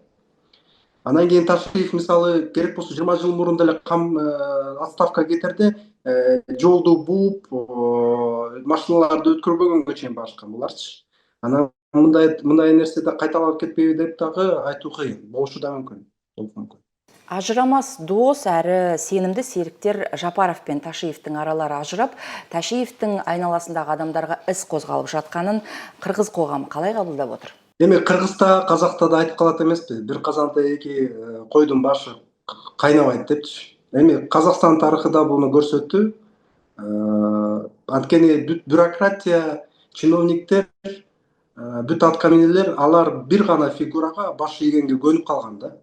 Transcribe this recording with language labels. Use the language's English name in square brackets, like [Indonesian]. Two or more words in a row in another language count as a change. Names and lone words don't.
[Kyrgyz] Анан кийин Ташиев мисалы керек болсо 20 жыл мурун деле отставкага кетерде жолду бууп, машиналарды өткөрбөгөнгө чейин барышкан буларчы. Анан мындай нерседе кайталанып кетпейби деп дагы айтуу кыйын, болушу да мүмкүн. [Kazakh] Ажырамас дос әрі сенімді серіктер Жапаров пен Ташиевтің аралары ажырап, Ташиевтің айналасындағы адамдарға іс қозғалып жатқанын қырғыз қоғамы қалай қабылдап отыр? [Kyrgyz] Эми Кыргызда, Казакта да айтып калат эмеспи? Бир казанда эки койдун башы кайнабайт депчи. Эми Казакстан тарыхы да буну көрсөттү. Анткени бүт бюрократия, чиновниктер, бүт аткаминерлер алар бир гана фигурага баш ийгенге көнүп калган да.